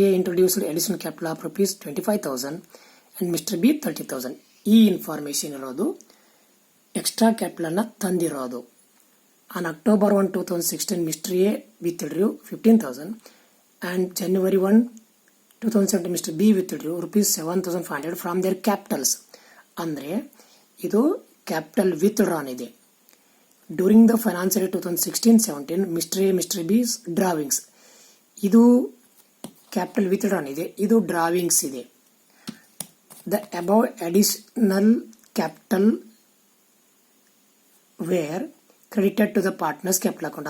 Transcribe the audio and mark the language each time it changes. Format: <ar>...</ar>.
<en>A introduced additional capital of rupees 25,000 and Mr. B 30,000.</en> <kn>ಈ information ಇರೋದು extra capital ಅನ್ನು ತಂದಿರೋದು.</kn> <en>On October 1, 2016, Mr. A withdrew 15,000 and January 1, 2017, Mr. B withdrew rupees 7,500 from their capitals.</en> <kn>ಅಂದರೆ ಇದು capital withdrawn ಇದೆ.</kn> <en>during the financial year 2016-17, mister A mister B's drawings,</en> <kn>ಇದು capital withdrawn ಇದೆ, ಇದು ಡ್ರಾವಿಂಗ್ಸ್ ಇದೆ.</kn> <en>The above additional capital were credited to the partners capital account.</en>